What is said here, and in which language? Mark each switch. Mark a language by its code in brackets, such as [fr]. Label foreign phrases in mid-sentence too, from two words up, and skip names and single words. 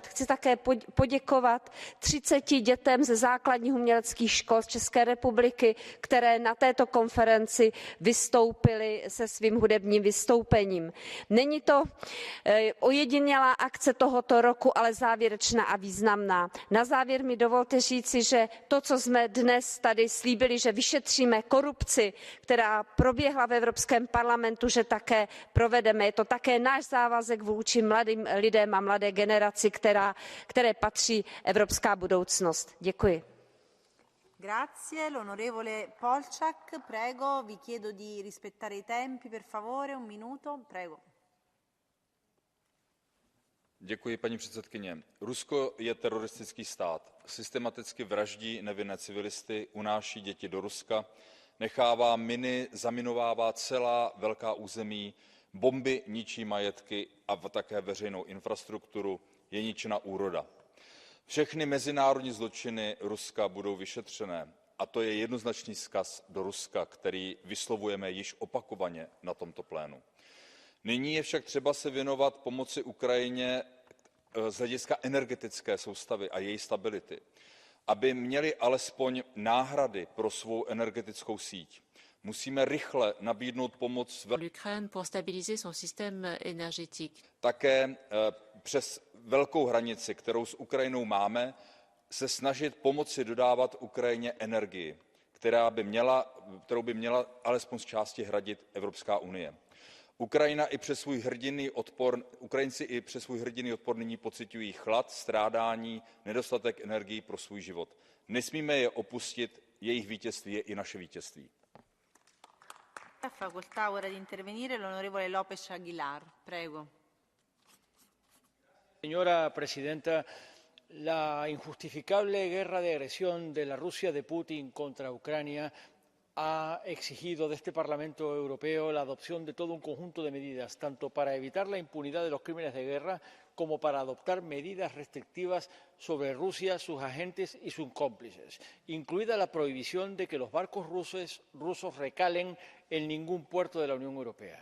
[cs] Chci také poděkovat 30 dětem ze základních uměleckých škol z České republiky, které na této konferenci vystoupily se svým hudebním vystoupením. Není to ojedinělá akce tohoto roku, ale závěrečná a významná. Na závěr mi dovolte říci, že to, co jsme dnes tady slíbili, že vyšetříme korupci, která proběhla v Evropském parlamentu, že také provedeme. Je to také náš závazek vůči mladým lidem a mladé generaci, které patří evropská budoucnost. Děkuji. [it] Grazie. L'onorevole Polčák, prego, vi chiedo di rispettare i tempi, per favore, un minuto, prego. [cs] Děkuji, paní předsedkyně. Rusko je teroristický stát. Systematicky vraždí nevinné civilisty, unáší děti do Ruska, nechává miny, zaminovává celá velká území, bomby ničí majetky a také veřejnou infrastrukturu, je ničena úroda. Všechny mezinárodní zločiny Ruska budou vyšetřené a to je jednoznačný vzkaz do Ruska, který vyslovujeme již opakovaně na tomto plénu. Nyní je však třeba se věnovat pomoci Ukrajině z hlediska energetické soustavy a její stability, aby měli alespoň náhrady pro svou energetickou síť. Musíme rychle nabídnout pomoc [fr] l'Ukraine pour stabiliser son système énergétique. [cs] také přes velkou hranici, kterou s Ukrajinou máme, se snažit pomoci dodávat Ukrajině energii, kterou by měla alespoň z části hradit Evropská unie. Ukrajinci i přes svůj hrdinný odpor nyní pociťují chlad, strádání, nedostatek energií pro svůj život. Nesmíme je opustit, jejich vítězství je i naše vítězství. [it] Facoltà ora di intervenire l'onorevole López Aguilar. Prego. [es] Señora presidenta, la injustificable guerra de agresión de la Rusia de Putin contra Ucrania ha exigido de este Parlamento Europeo la adopción de todo un conjunto de medidas, tanto para evitar la impunidad de los crímenes de guerra como para adoptar medidas restrictivas sobre Rusia, sus agentes y sus cómplices, incluida la prohibición de que los barcos rusos recalen en ningún puerto de la Unión Europea.